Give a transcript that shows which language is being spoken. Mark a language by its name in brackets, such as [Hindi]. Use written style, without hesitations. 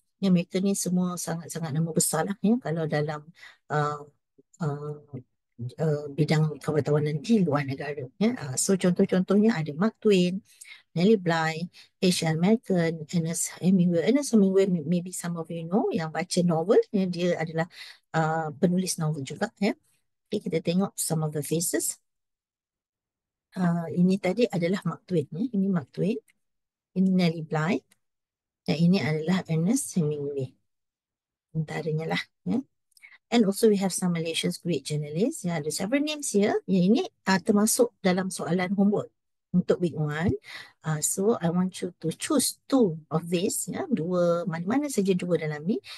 [Malay] Ya, mereka ni semua sangat-sangat nama besar lah, ya, kalau dalam uh, uh, bidang kewartawanan di luar negara. Ya. So contoh-contohnya ada Mark Twain, Nellie Bly, Asian American, Ernest Hemingway. Ernest Hemingway [English] maybe some of you know [Malay] yang baca novel, ya, dia adalah penulis novel juga. Ya. [English] Okay, [Malay] kita tengok [English] some of the faces. [Malay] Ini tadi adalah Mark Twain. Ya. Ini Mark Twain. Ini Nellie Bly. Dan ini adalah Ernest Hemingway. Antaranya lah. Ya. [English] And also we have some Malaysia's great journalists. Ya, ada several names here. [Malay] Ya, ini termasuk dalam soalan homework untuk week 1. [English] So I want you to choose 2 of this. Ya, [Malay] dua, mana-mana saja 2 dalam ni.